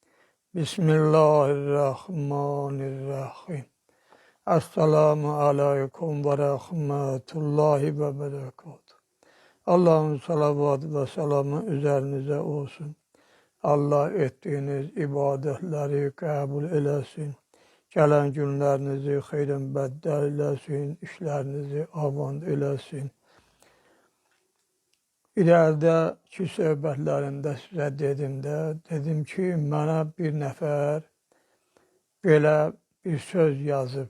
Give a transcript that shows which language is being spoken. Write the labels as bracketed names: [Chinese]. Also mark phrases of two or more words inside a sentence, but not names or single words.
[Arabic] بسم الله الرحمن الرحيم. السلام عليكم ورحمة الله وبركاته. [Turkish] Allah'ın salavatı ve selamı üzerinize olsun. Allah ettiğiniz ibadetleri kabul eylesin. [Azerbaijani] Gələn günlərinizi xeyrən bəddəl eləsin, işlərinizi avand eləsin. İlərədəki söhbətlərimdə sizə dedim ki, mənə bir nəfər belə bir söz yazıb.